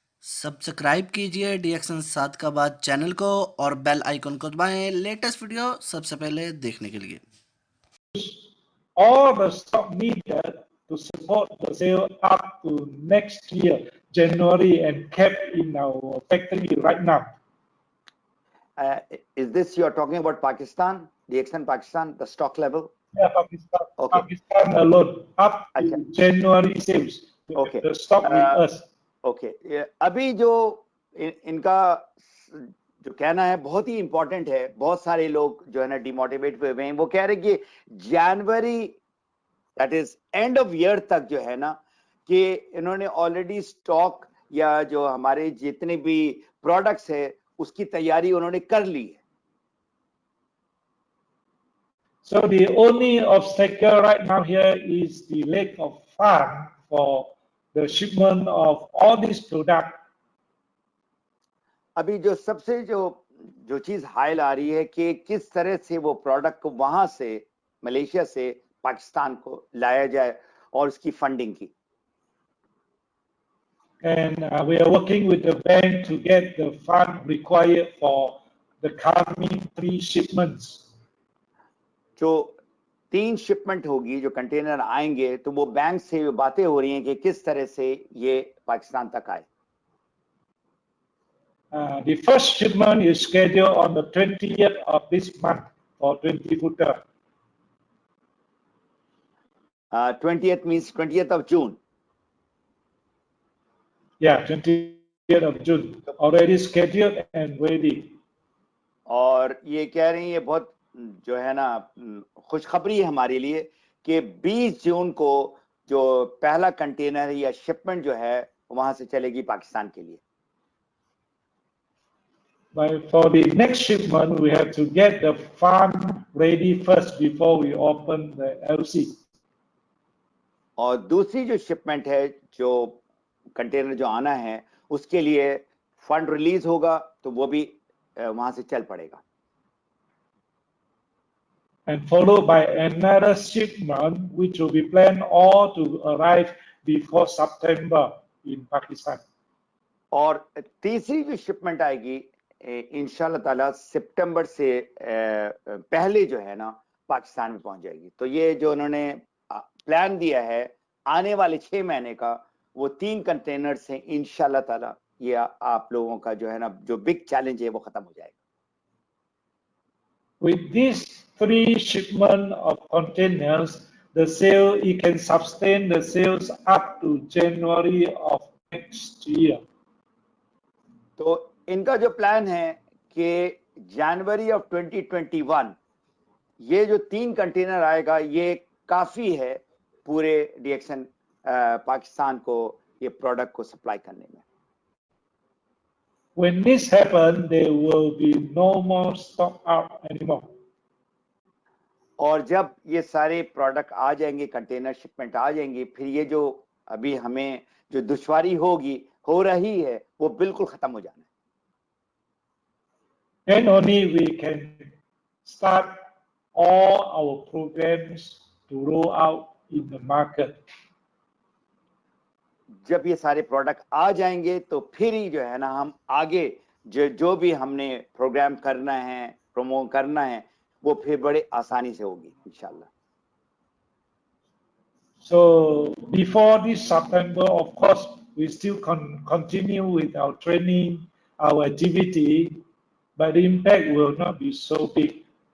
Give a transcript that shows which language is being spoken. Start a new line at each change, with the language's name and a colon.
Hindi: Subscribe कीजिए डीएक्शन 7 का बाद चैनल को और बेल आइकन को दबाएं लेटेस्ट वीडियो सबसे पहले देखने के लिए।
English: All the stock needed to support the sale up to next year, January, and kept in our factory right now. Is this you're talking about Pakistan, DXN Pakistan, the stock level? Yeah, Pakistan, Okay. Pakistan alone, up to Okay. January sales. Okay. The stock with us. Okay.
Hindi: अभी जो इनका जो कहना है बहुत ही important है, बहुत सारे लोग जो है ना डिमोटिवेट हुए हैं, वो कह रहे कि जनवरी
English: that is end of year
Hindi: तक जो है ना कि इन्होंने ऑलरेडी स्टॉक या जो हमारे जितने भी प्रोडक्ट्स है उसकी तैयारी उन्होंने कर ली है.
English: So the only obstacle right now here is the lack of fund for the shipment of all these products.
Hindi: अभी जो सबसे जो चीज हाइल आ रही है कि किस तरह से वो प्रोडक्ट को वहां से मलेशिया से पाकिस्तान को लाया जाए और उसकी फंडिंग की.
English: And we are working with the bank to get the fund required for the coming 3 shipments.
Hindi: जो 3 शिपमेंट होगी, जो कंटेनर आएंगे, तो वो बैंक से बातें हो रही हैं कि किस तरह से ये पाकिस्तान तक आए.
English: The first shipment is scheduled on the 20th of this month for 20 footer. 20th means 20th of June. Yeah, 20th of June. Already scheduled and ready.
Hindi: और ये कह रही हैं, ये बहुत जो है ना खुशखबरी है हमारे लिए कि 20 जून को जो पहला कंटेनर या शिपमेंट जो है वहां से चलेगी पाकिस्तान के लिए.
English: But for the next shipment, we have to get the fund ready first before we open the LC.
Hindi: और दूसरी जो शिपमेंट है, जो कंटेनर जो आना है, उसके लिए फंड रिलीज होगा तो वो भी वहां से चल पड़ेगा.
English: And followed by another shipment, which will be planned all to arrive before September in Pakistan.
Hindi: और तीसरी जो शिपमेंट आएगी इंशाल्लाह ताला सितंबर से पहले जो है ना पाकिस्तान में पहुंच जाएगी. तो ये जो उन्होंने प्लान दिया है आने वाले 6 महीने का, वो 3 कंटेनर्स हैं. इंशाल्लाह ताला ये आप लोगों का जो है ना जो बिग चैलेंज है वो खत्म हो जाएगा.
English: With these 3 shipment of containers, the sale, it can sustain the sales up to January of next year.
Hindi: तो इनका जो प्लान है कि जनवरी ऑफ 2021 ये जो 3 कंटेनर आएगा ये काफी है पूरे डीएक्शन पाकिस्तान को ये प्रोडक्ट को सप्लाई करने में.
English: When this happens, there will be no more stock out anymore.
Hindi: और जब ये सारे प्रोडक्ट आ जाएंगे, कंटेनर शिपमेंट आ जाएंगे, फिर ये जो अभी हमें जो दुश्वारी हो रही है वो बिल्कुल खत्म हो जाना है.
English: And only we can start all our programs to roll out in the market.
Hindi: जब ये सारे प्रोडक्ट आ जाएंगे तो फिर ही जो है ना हम आगे जो भी हमने प्रोग्राम करना है, प्रमोट करना है, वो फिर बड़े आसानी से होगी इंशाल्लाह.
English: So before this September, of course, we still continue with our training, our activity, but the impact will not be so big.